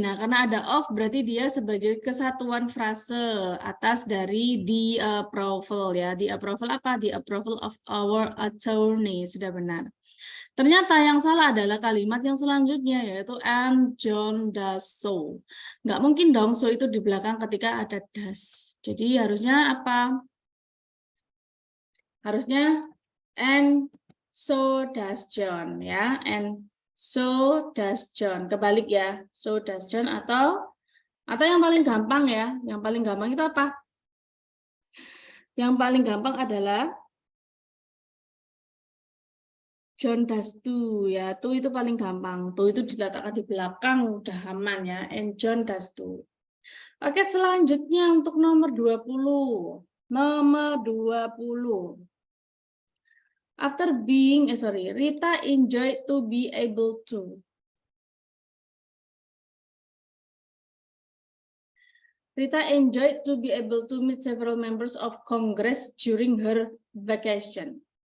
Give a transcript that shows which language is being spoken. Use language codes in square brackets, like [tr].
[id] Nah, karena ada of berarti dia sebagai kesatuan frase atas dari the approval ya. The approval apa? [en] The approval of our attorney. [id] Sudah benar. Ternyata yang salah adalah kalimat yang selanjutnya yaitu and John does so. Nggak mungkin dong so itu di belakang ketika ada does. Jadi harusnya apa? Harusnya [en] and so does John ya. And so does John. [id] Kebalik ya. [en] So does John [id] atau yang paling gampang ya. Yang paling gampang itu apa? Yang paling gampang adalah [en] John does do [id] ya. To itu paling gampang. To itu diletakkan di belakang udah aman ya. [en] And John does do. [id] Oke, selanjutnya untuk nomor 20. Nomor 20. [en] After being, Rita enjoyed to be able to. Rita enjoyed to be able to meet several members of Congress during her vacation.